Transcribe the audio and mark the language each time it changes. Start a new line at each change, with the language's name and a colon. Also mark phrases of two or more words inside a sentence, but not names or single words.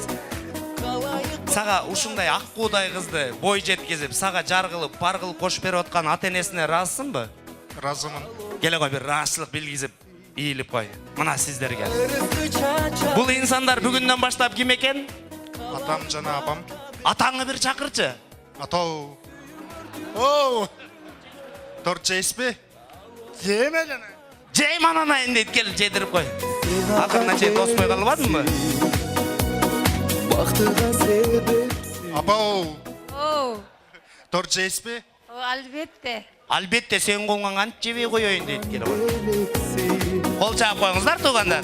Kyrgyz: Сага ушундай ак куудай кызды бой жеткизип, сага жар кылып, пар кылып кошуп берип аткан ата-энесине ыраазсыңбы? Ыраазымын. Келе кой, бир ыраазчылык билгизип, ийилип кой. Мына сиздерге. Бул инсандар бүгүндөн баштап ким экен? Атам жана апам. Атаңы бир чакырчы. Атау. Оу. Торт жейсизби? Жеме жана. Жейм анан дейт, кел жедирип кой. Акырына чейин тоспой калбадыңбы? Апау. Оу. Торт жейсизби? Албетте. Албетте, сен колуңан кантип жебей коеюн дейт, келе кой. Кол чаап коюңуздар туугандар.